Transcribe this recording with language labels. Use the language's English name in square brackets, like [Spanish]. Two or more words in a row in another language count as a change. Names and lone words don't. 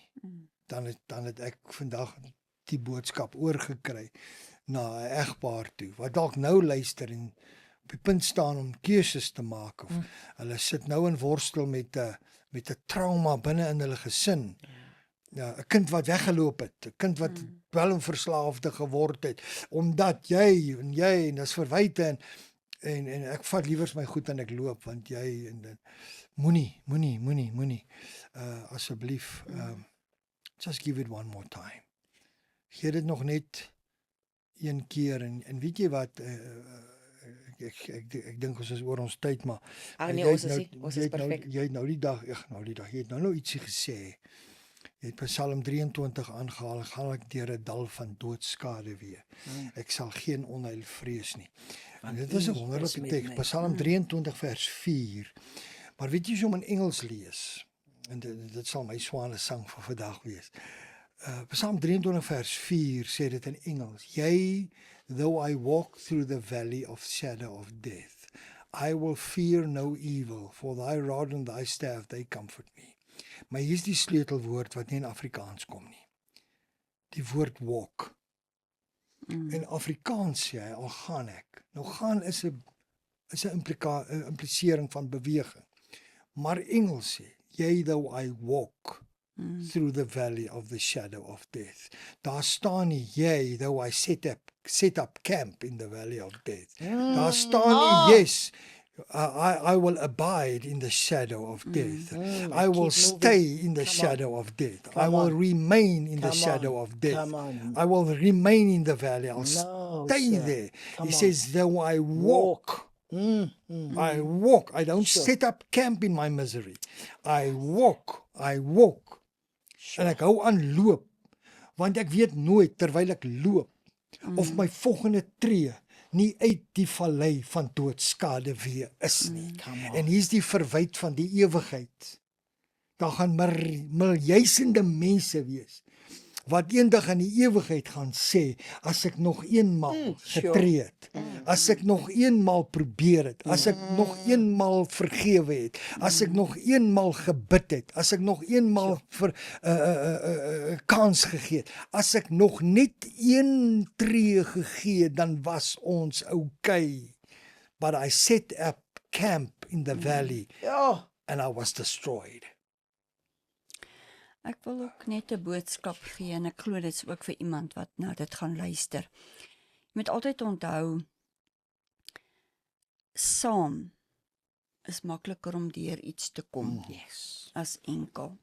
[Afrikaans] Dan het ek vandag die boodskap oorgekry na 'n egpaar toe, wat dalk nou luister en op die punt staan om keuses te maak of hulle sit nou in worstel met 'n trauma binne in hulle gesin. Ja, 'n kind wat weggeloop het, 'n kind wat dwelmverslaafde geword het omdat jy en dis verwyte en ek vat liewers my goed en ek loop want jy en moenie asseblief [English] just give it one more time. [Afrikaans] Gee dit nog net een keer en weet jy wat ek dink ons is oor ons tyd maar Ag nee, jy ons het is nie, ons is perfek. jy het nou die dag jy het nou ietsie gesê. Jy het Psalm 23 aangehaal, gaan ek deur 'n dal van doodskade weer. Ek sal geen onheil vrees nie. En dit is 'n wonderlike teks, Psalm 23 vers 4. Maar weet jy as jy hom in Engels lees, en dit sal my swane sang vir vandag wees. Psalm 23 vers 4 sê dit in Engels. [English] Yea, though I walk through the valley of shadow of death, I will fear no evil, for thy rod and thy staff, they comfort me. [Afrikaans] Maar hier is die sleutelwoord wat nie in Afrikaans kom nie. Die woord walk. In Afrikaans sê hy, al gaan ek. Nou gaan is 'n implisering van beweging. Maar Engels sê, [English] yea though I walk through the valley of the shadow of death. [Afrikaans] Daar staan nie, [English] yea though I set up camp in the valley of death. [Afrikaans] Daar staan nie, [English] yes, I will abide in the shadow of death. I will stay in the shadow of death. I will remain in the shadow of death. I will remain in the valley. I'll stay there. He says, though I walk, I walk. I don't set up camp in my misery. I walk. [Afrikaans] En ek hou aan loop, want ek weet nooit terwyl ek loop, of my volgende tree nie uit die vallei van doodskade weer is nie. En hier's die verwyd van die ewigheid. Daar gaan miljoene mense wees wat eendag in die ewigheid gaan sê, as ek nog eenmaal getree het, as ek nog eenmaal probeer het, as ek nog eenmaal vergewe het, as ek nog eenmaal gebid het, as ek nog eenmaal vir kans gegee het, as ek nog net een tree gegee het, dan was ons okay. [English] But I set up camp in the valley and I was destroyed. [Afrikaans] Ek wil ook net 'n boodskap gee en ek glo dit is ook vir iemand wat nou dit gaan luister. Jy moet altyd onthou, saam is makliker om deur iets te kom as enkel.